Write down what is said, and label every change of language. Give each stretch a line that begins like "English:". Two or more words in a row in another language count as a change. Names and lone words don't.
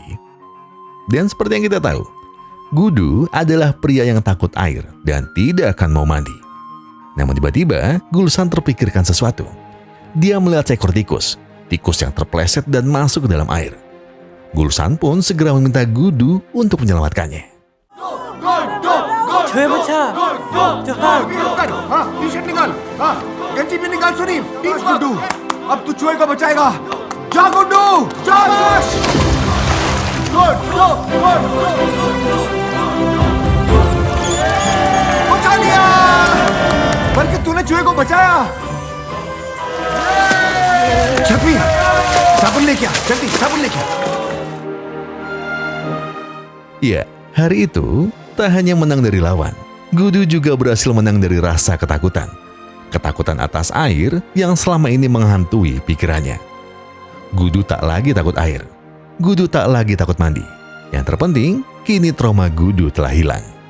Indonesian: Dan seperti yang kita tahu, Gudu adalah pria yang takut air dan tidak akan mau mandi. Namun tiba-tiba, Gulsan terpikirkan sesuatu. Dia melihat seekor tikus yang terpeleset dan masuk ke dalam air. Gulsan pun segera meminta Gudu untuk menyelamatkannya.
Hindi: टी-शर्ट निकाल गंजी भी निकाल सुनी गुड्डू अब तू चूहे को बचाएगा जा गुड्डू जा बचा लिया बल्कि तूने चूहे को बचाया छपी साबुन लेके आ जल्दी साबुन लेके आ
Indonesian: Ya, hari itu tak hanya menang dari lawan, Gudu juga berhasil menang dari rasa ketakutan. Ketakutan atas air yang selama ini menghantui pikirannya. Gudu tak lagi takut air. Gudu tak lagi takut mandi. Yang terpenting, kini trauma Gudu telah hilang.